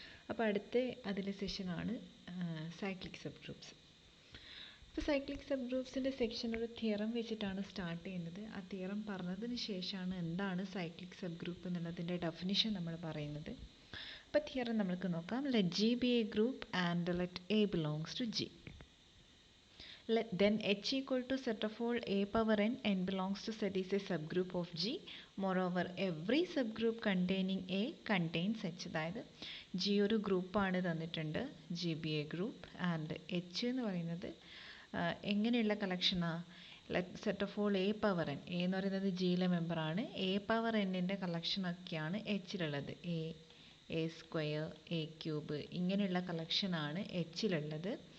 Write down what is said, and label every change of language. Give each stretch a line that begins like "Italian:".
Malayalam: അപ്പോൾ അടുത്ത അതിലെ സെഷനാണ് സൈക്ലിക് സബ് ഗ്രൂപ്പ്സ്. അപ്പോൾ സൈക്ലിക് സബ് ഗ്രൂപ്പ്സിൻ്റെ സെക്ഷൻ ഒരു തിയറം വെച്ചിട്ടാണ് സ്റ്റാർട്ട് ചെയ്യുന്നത്. ആ തിയറം പറഞ്ഞതിന് ശേഷമാണ് എന്താണ് സൈക്ലിക് സബ് ഗ്രൂപ്പ് എന്നുള്ളതിൻ്റെ ഡെഫിനിഷൻ നമ്മൾ പറയുന്നത്. അപ്പോൾ തിയറം നമുക്ക് നോക്കാം.
English: Let G be a group and let A belongs to G. Then H equal to set of all A power n belongs to Z is a subgroup of G. Moreover, every subgroup containing A contains H.
Malayalam: അതായത് G ഒരു ഗ്രൂപ്പാണ് തന്നിട്ടുണ്ട്,
English: G be a group,
Malayalam: and H എന്ന് പറയുന്നത് എങ്ങനെയുള്ള കളക്ഷനാണ്?
English: Set of all A power n.
Malayalam: A എന്ന് പറയുന്നത് ജിയിലെ മെമ്പറാണ്. A പവർ എന്നിൻ്റെ കളക്ഷനൊക്കെയാണ് എച്ചിലുള്ളത്. എ സ്ക്വയർ, എ ക്യൂബ്, ഇങ്ങനെയുള്ള കളക്ഷനാണ് എച്ചിലുള്ളത്.